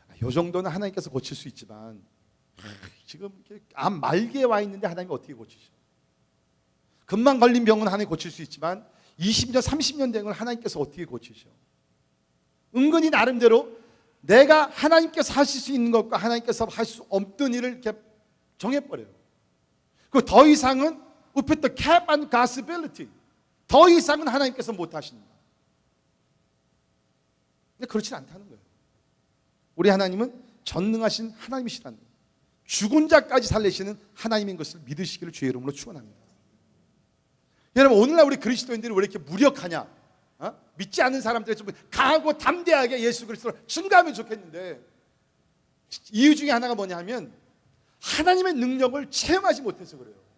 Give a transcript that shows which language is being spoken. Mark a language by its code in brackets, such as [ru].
[ko] 이 정도는 하나님께서 고칠 수 있지만 지금 암 말기에 와 있는데 하나님이 어떻게 고치셔? 금방 걸린 병은 하나님이 고칠 수 있지만 20년, 30년 된 걸 하나님께서 어떻게 고치셔? 은근히 나름대로 내가 하나님께서 하실 수 있는 것과 하나님께서 할 수 없는 일을 이렇게 정해버려요. 그 더 이상은 [en] we put the cap on God's ability. [ko] 더 이상은 하나님께서 못 하신다. 근데 그렇지 않다는 거예요. 우리 하나님은 전능하신 하나님이시라는 거예요. 죽은 자까지 살리시는 하나님인 것을 믿으시기를 주의 이름으로 축원합니다. 여러분, 오늘날 우리 그리스도인들이 왜 이렇게 무력하냐? 믿지 않는 사람들이 좀 강하고 담대하게 예수 그리스도를 증거하면 좋겠는데 이유 중에 하나가 뭐냐 하면 하나님의 능력을 체험하지 못해서 그래요.